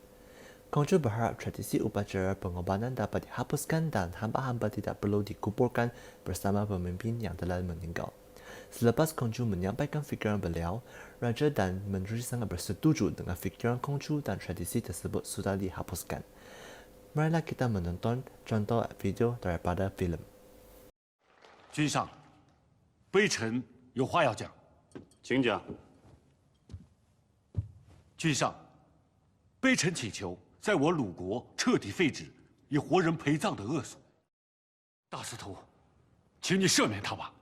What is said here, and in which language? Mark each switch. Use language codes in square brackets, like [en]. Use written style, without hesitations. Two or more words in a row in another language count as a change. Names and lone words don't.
[ms] Kongcu berharap tradisi upacara pengorbanan dapat dihapuskan dan hamba-hamba tidak perlu dikuburkan bersama pemimpin yang telah meninggal. Selepas Kongcu menyampaikan fikiran beliau, Raja dan Menteri sangat bersetuju dengan fikiran Kongcu dan tradisi tersebut sudah dihapuskan. Marilah kita menonton contoh video daripada filem. [zh] 君上，微臣有话要讲，请讲。君上，微臣请求在我鲁国彻底废止以活人陪葬的恶俗。大司徒，请你赦免他吧。